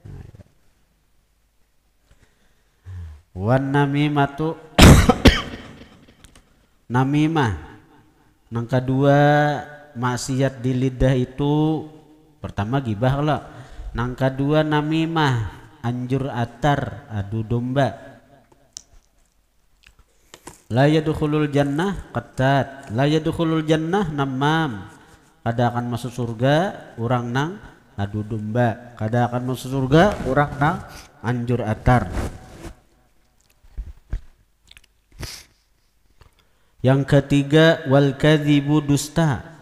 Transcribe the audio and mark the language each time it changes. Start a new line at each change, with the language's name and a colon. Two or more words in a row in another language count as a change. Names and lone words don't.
Arabic: والنميمة نميمة.
Banjar: Nang kedua maksiat di lidah itu pertama gibah lah. Nang kedua namimah, anjur atar, adu domba.
Arabic: لا يدخل الجنة قتات لا يدخل الجنة نمام.
Banjar: Kada akan masuk surga orang nang adu domba, kada akan masuk surga orang nang anjur atar. Yang ketiga
Arabic: والكذب
Banjar: dusta.